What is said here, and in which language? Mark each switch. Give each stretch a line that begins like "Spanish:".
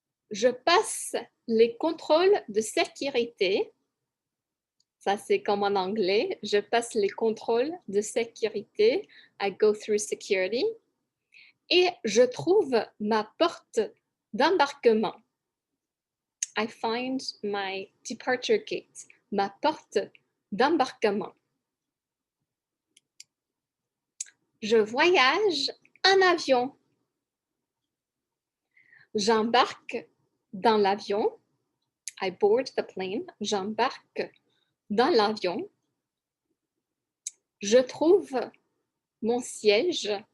French: Je passe les contrôles de sécurité. Ça, c'est comme en anglais. Je passe les contrôles de sécurité.
English: I go through security.
French: Et je trouve ma porte d'embarquement.
English: I find my departure gate.
French: Ma porte d'embarquement. Je voyage en avion. J'embarque dans l'avion.
English: I board the plane.
French: J'embarque dans l'avion. Je trouve mon siège.